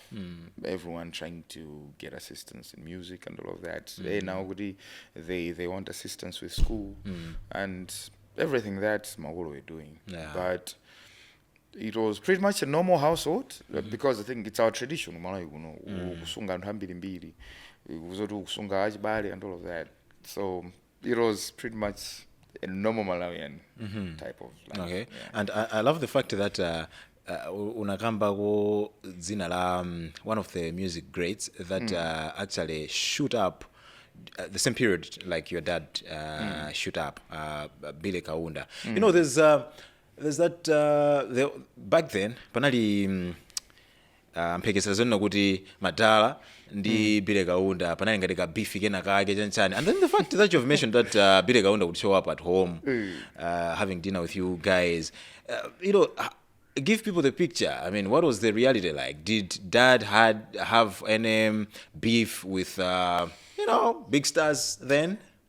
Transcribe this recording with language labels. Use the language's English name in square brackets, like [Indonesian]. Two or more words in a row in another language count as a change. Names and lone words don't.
[English] Everyone trying to get assistance in music and all of that. They now they want assistance with school and everything that Magolo were doing. Yeah. But it was pretty much a normal household because I think it's our tradition. [Nyanja] Kusunga anthu ambiri mbiri, kuzoti kusunga achibale [English] and all of that. So it was pretty much a normal Malawian type of life. Okay. Yeah. And I love the fact that [Nyanja] unakamba ko dzina la [English] one of the music greats that actually shoot up the same period like your dad shoot up, Billy Kaunda. You know, there's that back then [Nyanja] panali mpekesa zonna kuti Madala ndi Billy Kaunda panali ngati ka beef kena kake chanchani. [English] And then the fact that you've mentioned that Billy Kaunda would show up at home having dinner with you guys, you know, give people the picture. I mean, what was the reality like? Did Dad have any beef with big stars then?